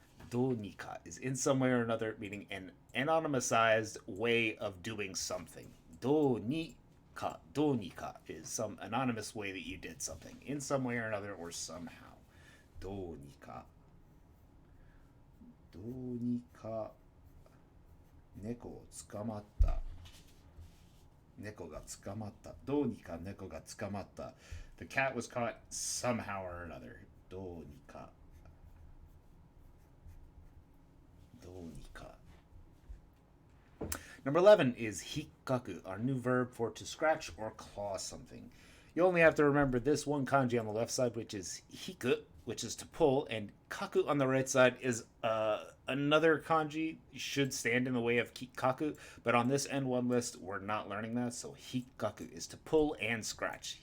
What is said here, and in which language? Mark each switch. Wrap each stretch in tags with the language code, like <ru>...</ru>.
<en>Donika is in some way or another, meaning an anonymized way of doing something. Donika is some anonymous way that you did something in some way or another or somehow. Donika.</en> <ja>どうにか猫を捕まった。猫が捕まった。どうにか猫が捕まった。</ja> <en>The cat was caught somehow or another.</en> <ja>どうにか。どうにか。</ja> <en>Number 11 is hikkaku, our new verb for to scratch or claw something. You only have to remember this one kanji on the left side, which is hiku, which is to pull, and kaku on the right side is another kanji, should stand in the way of kaku, but on this N1 list, we're not learning that, so hikkaku is to pull and scratch.</en>